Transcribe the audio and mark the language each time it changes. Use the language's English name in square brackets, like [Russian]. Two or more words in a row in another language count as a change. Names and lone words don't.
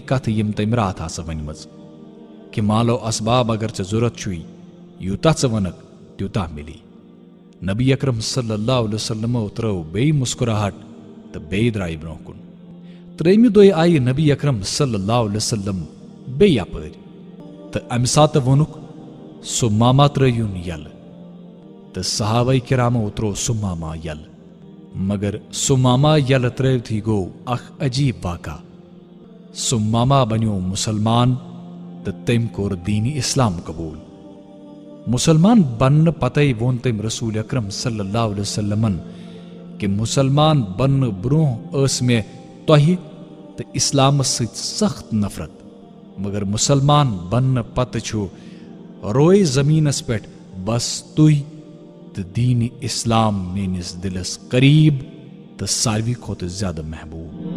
[Kashmiri] کتھ یم تم رات آس ونمژ کہ مالو اسباب اگر ژے ضرورت چھُی یوٗتاہ ژٕ ونکھ تیوٗتاہ مِلی نبی اکرم صلی اللہ علیہ وسلمو ترٲو بیٚیہِ مسکراہٹ تو بیٚیہِ درٛایہِ برونٛہہ کُن 3مہِ دۄہہِ آیہِ نبی اکرم صلی اللہ علیہ وسلم بیٚیہِ اپٲرۍ تو امہِ ساتہٕ ووٚنُکھ سمامہ ترٲیُن یلہٕ تو صحابہ کرامو ترو سمامہ یل مگر سمامہ یل ترٲوتھٕے گو اخ عجیب واقعہ سمامہ بنیو مسلمان تو تم کور دین اسلام قبول مسلمان بننے پتہ وون تم رسول اکرم صلی اللہ علیہ وسلمن کہ مسلمان بننے برونٛہہ ٲس مےٚ تۄہہِ تو اسلامس سۭتۍ سخت نفرت مگر مسلمان بننے پتہ چھُ روئے زمینس پہ بس تُہۍ تو دین اسلام میٲنِس دلس قریب تو ساروی کھۄتہٕ زیادٕ محبوب